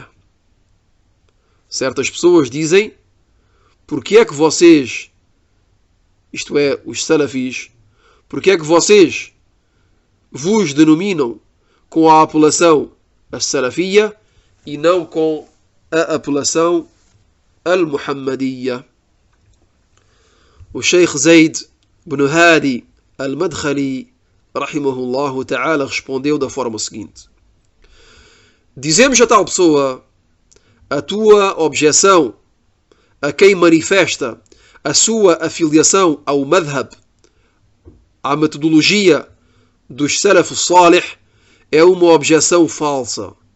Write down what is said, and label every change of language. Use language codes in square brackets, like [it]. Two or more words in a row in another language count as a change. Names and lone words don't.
[pt] Certas pessoas dizem, porquê é que vocês, isto é, os Salafis, porquê é que vocês vos denominam com a apelação As-Salafiyya e não com a apelação Al-Muhammadiyya? O Sheikh Zaid ibn Hadi Al-Madkhali, [ar] رحمه الله تعالى, [pt] respondeu da forma seguinte: dizemos a tal pessoa, a tua objeção a quem manifesta a sua afiliação ao madhab, à metodologia dos [ar] السلف الصالح, [pt] é uma objeção falsa.